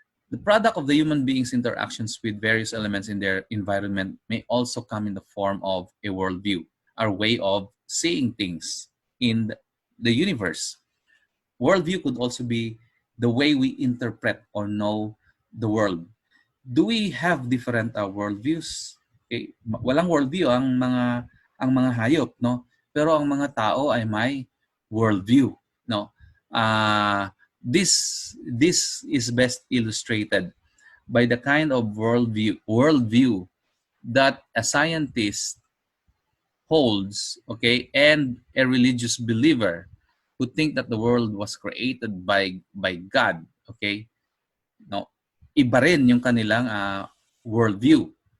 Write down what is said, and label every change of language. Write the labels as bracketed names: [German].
[English] The product of the human being's interactions with various elements in their environment may also come in the form of a worldview, our way of seeing things in the universe. Worldview could also be the way we interpret or know the world. Do we have different worldviews? [Filipino] Okay, walang worldview ang mga hayop, no? Pero ang mga tao ay may worldview, no? [English] This is best illustrated by the kind of worldview that a scientist holds, okay, and a religious believer who think that the world was created by God, okay, no, [Filipino] iba rin yung kanilang worldview.